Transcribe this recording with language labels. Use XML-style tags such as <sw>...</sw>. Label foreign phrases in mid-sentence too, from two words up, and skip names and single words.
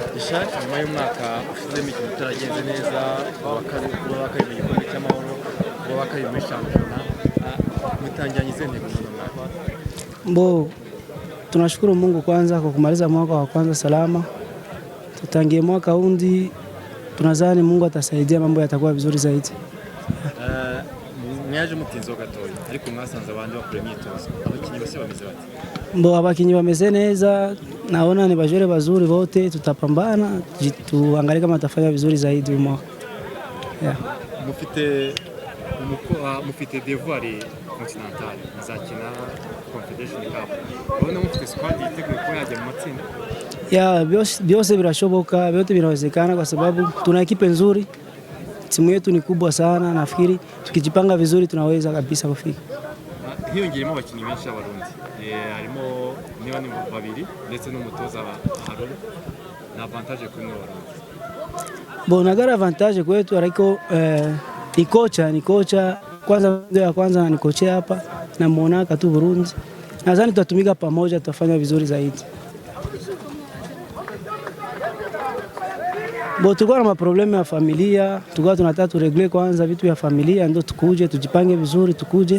<rw>mugisha nyuma y'umwaka ushize imikino itaragenze neza wakari mu gikombe cy'amahoro wakari muri shampiyona mtangiranye izihe ntego muri mwaka?</rw> <sw>Mbo tunashukuru Mungu kwanza kwa kumaliza mwaka wa kwanza salama. Tutangie mwaka hundi tunazani Mungu atasaidia mambo yatakuwa vizuri zaidi.</sw> <rw>Mwaje mutinzo gatoya ariko mwasanze abandi bakora imyitozo abakinyi bose bameze bati? Mbo abakinyi bameze neza,</rw> <sw>naona ni bajore bazuri wote, tutapambana tuangalie kama tutafanya vizuri zaidi mwaka. Yeah.</sw> <rw>Mufite devoir continental muzakina Confederation Cup. Ubona mufite squad yiteguye ko yajya mu matsinda? Ya byose birashoboka,</rw> <sw>vyote vinawezekana kwa sababu tuna ekipe nzuri. Timu yetu ni kubwa sana, nafikiri tukijipanga vizuri tunaweza kabisa kufika.</sw> <rw>Hiyongeremo abakinnyi benshi abarundi. Harimo niba ni babiri ndetse n'umutoza Harold. Na avantage kuri abarundi.</rw> <sw>Bona gara avantage kwetu ariko ni kocha kwanza ndio ya kwanza ni kocha hapa na muonaka tu Burundi. Nadhani tutatumika pamoja tutafanya vizuri zaidi. Bo tulikuwa na maproblemu ya familia, tulikuwa tunataka turegle kwanza vitu ya familia ndio tukuje tujipange vizuri tukuje.</sw>